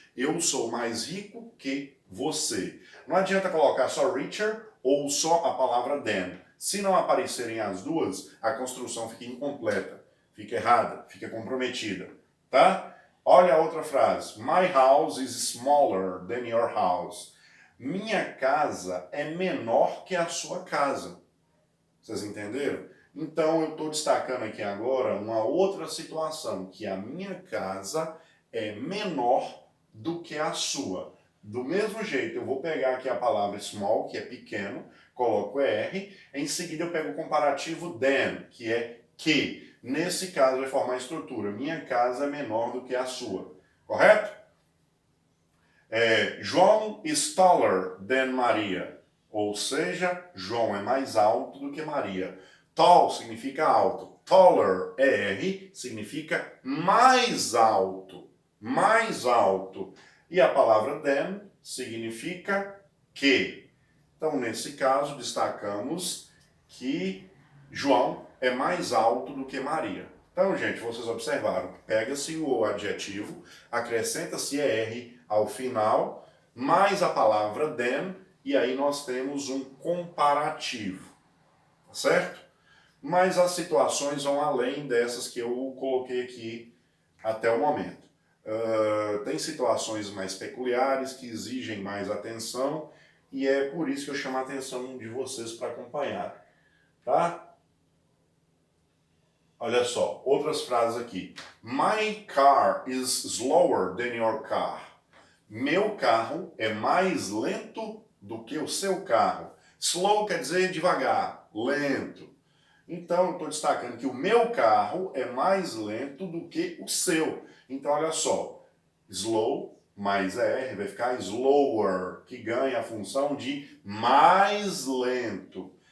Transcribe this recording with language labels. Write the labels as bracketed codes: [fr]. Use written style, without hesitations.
[pt] Eu sou mais rico que você. Não adianta colocar só richer ou só a palavra than. Se não aparecerem as duas, a construção fica incompleta, fica errada, fica comprometida, tá? Olha a outra frase. [en] My house is smaller than your house. [pt] Minha casa é menor que a sua casa. Vocês entenderam? Então eu estou destacando aqui agora uma outra situação, que a minha casa é menor do que a sua. Do mesmo jeito, eu vou pegar aqui a palavra small, que é pequeno, coloco ER, em seguida eu pego o comparativo than, que é que. Nesse caso vai formar a estrutura. Minha casa é menor do que a sua. Correto? [en] João is taller than Maria. [pt] Ou seja, João é mais alto do que Maria. Tall significa alto. Taller, ER, significa mais alto. Mais alto. E a palavra than significa que. Então, nesse caso, destacamos que João é mais alto do que Maria. Então, gente, vocês observaram. Pega-se o adjetivo, acrescenta-se ER ao final, mais a palavra than, e aí nós temos um comparativo. Tá certo? Mas as situações vão além dessas que eu coloquei aqui até o momento. Tem situações mais peculiares que exigem mais atenção, e é por isso que eu chamo a atenção de vocês para acompanhar. Tá? Olha só, outras frases aqui. [en] My car is slower than your car. [pt] Meu carro é mais lento do que o seu carro. Slow quer dizer devagar, lento. Então, eu estou destacando que o meu carro é mais lento do que o seu. Então, olha só. Slow mais ER vai ficar slower, que ganha a função de mais lento.